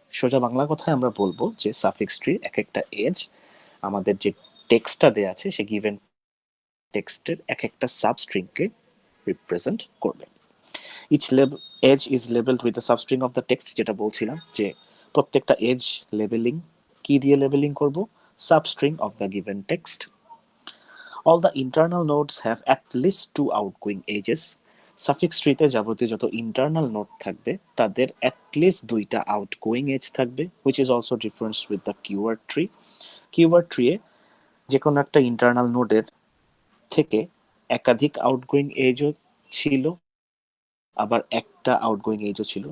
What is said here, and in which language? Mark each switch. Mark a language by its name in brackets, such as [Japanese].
[Bangla] সোজা বাংলা কথায় আমরা বলবো যে সাফিক্স ট্রির এক একটা এজ আমাদের যে টেক্সটটা দেয়া আছে সে গিভেন টেক্সটের এক একটা সাবস্ট্রিংকে রিপ্রেজেন্ট করবে। [English] each edge is labelled with the substring of the text, [Bangla] যেটা বলছিলাম যে প্রত্যেকটা এজ লেবেলিং কি দিয়ে লেবেলিং করব? [English] Substring of the given text. All the internal nodes have at least two outgoing edges. [Bangla] Suffix ট্রিতে যাবতীয় যত ইন্টারনাল নোড থাকবে তাদের অ্যাটলিস্ট দুইটা আউটগোয়িং এজ থাকবে, [English] Which is also difference with the keyword tree. [Bangla] Keyword ট্রিয়ে যে কোনো একটা ইন্টারনাল নোডের থেকে একাধিক আউটগোয়িং এজও ছিল, আবার একটা আউটগোয়িং এজও ছিল।